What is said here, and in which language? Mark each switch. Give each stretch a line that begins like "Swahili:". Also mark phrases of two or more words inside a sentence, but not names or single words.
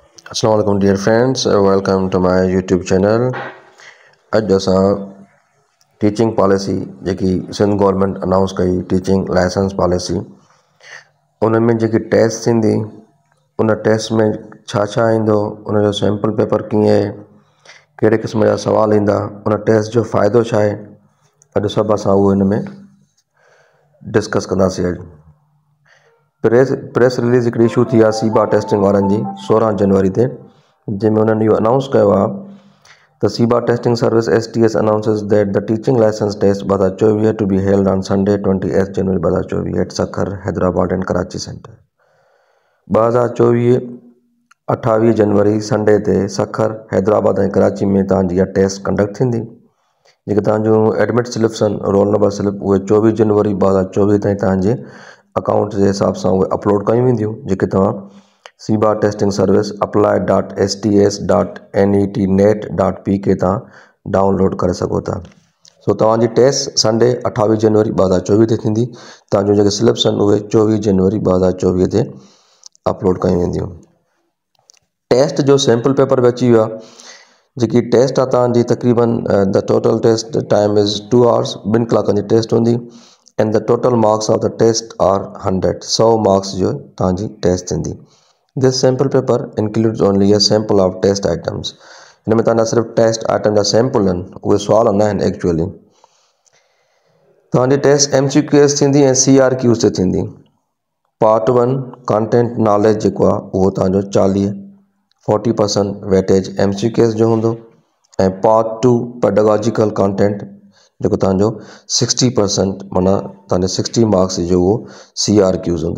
English: Assalamualaikum dear friends, welcome to my YouTube channel।
Sindhi: अॼु असां
English: teaching policy
Sindhi: जेकी सिंध गवर्नमेंट अनाउंस कई
English: teaching license policy
Sindhi: उन में जेकी टेस्ट थींदी उन टेस्ट में छा ईंदो, उन जो
English: sample paper
Sindhi: कीअं आहे, कहिड़े क़िस्म जा सवाल ईंदा, उन टेस्ट जो फ़ाइदो छा आहे, अॼु सभु असां उहो हिन में डिस्कस कंदासीं। अॼु
English: press release
Sindhi: हिकिड़ी इशू थी आहे सीबा टेस्टिंग वारनि जी 16 जनवरी ते, जंहिंमें उन्हनि इहो अनाउंस कयो आहे त सीबा टेस्टिंग सर्विस
English: STS announces that the teaching license test 2024 to be held on Sunday 28 January 2024 at Sakhar, Hyderabad and Karachi Center।
Sindhi: 2024 28 जनवरी संडे ते सखर, हैदराबाद ऐं कराची में तव्हांजी इहा टेस्ट कंडक्ट थींदी। जेके तव्हांजूं
English: admit slips
Sindhi: आहिनि,
English: roll number slip,
Sindhi: उहे 24 जनवरी 2024 ताईं तव्हांजे अकाउंट जे हिसाब सां उहे अपलोड कयूं वेंदियूं, जेके तव्हां सीबा टेस्टिंग सर्विस apply.sts.netnet.pk तव्हां डाउनलोड करे सघो था। सो तव्हांजी टेस्ट संडे 28 जनवरी 2024 ते थींदी। तव्हांजूं जेके स्लिप्स आहिनि उहे 24 जनवरी 2024 ते अपलोड कयूं वेंदियूं। टेस्ट जो
English: sample paper
Sindhi: बि अची वियो आहे। जेकी टेस्ट आहे तव्हांजी तक़रीबन
English: the total test time is 2 hours,
Sindhi: 2 कलाकनि जी टेस्ट हूंदी
English: and the total marks of the test are 100 marks
Sindhi: जो तव्हांजी टेस्ट थींदी।
English: This sample paper includes only a sample of test items.
Sindhi: हिन में तव्हांजा सिर्फ़ु
English: test item
Sindhi: जा सैम्पल आहिनि, उहे सुवाल न आहिनि एक्चुअली। तव्हांजी टेस्ट MCQs थींदी ऐं CRQs ते थींदी। पार्ट 1
English: content knowledge
Sindhi: जेको आहे उहो तव्हांजो 40% वेटेज MCQs जो हूंदो ऐं पार्ट 2
English: pedagogical content
Sindhi: जेको तव्हांजो 60% माना तव्हांजे 60 मार्क्स जो उहो CRQs हूंदो।